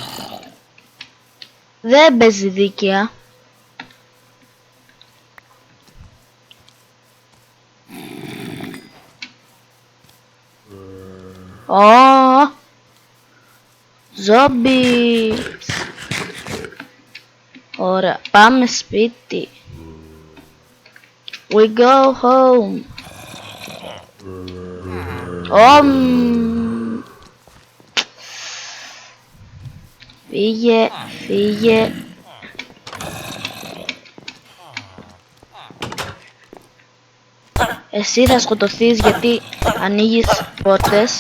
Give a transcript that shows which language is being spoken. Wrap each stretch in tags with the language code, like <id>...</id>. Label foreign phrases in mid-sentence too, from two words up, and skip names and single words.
<el>Δεν παίζει δίκαια. Ω, ζόμπι. Ωραία, πάμε σπίτι.</el> <en>We go home.</en> <el>Φύγε, φύγε. Εσύ θα σκοτωθείς γιατί ανοίγεις πόρτες.</el>